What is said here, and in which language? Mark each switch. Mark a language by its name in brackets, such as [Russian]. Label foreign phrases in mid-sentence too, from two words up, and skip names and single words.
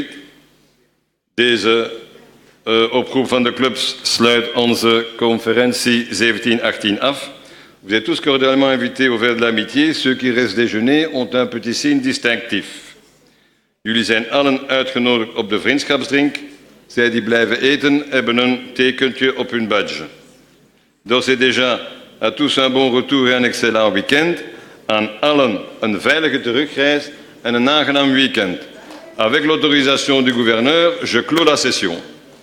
[Dutch] Deze oproep van de clubs sluit onze conferentie 17-18 af. [French] Vous êtes tous cordialement invités au verre de l'amitié. Ceux qui restent déjeuner ont un petit signe distinctief. [Dutch] Jullie zijn allen uitgenodigd op de vriendschapsdrink. Zij die blijven eten hebben een tekentje op hun badge. [French] D'ores et déjà, à tous un bon retour et un excellent week-end. [Dutch] Aan allen een veilige terugreis en een aangenaam weekend. [French] Avec l'autorisation du gouverneur, je clôt la session.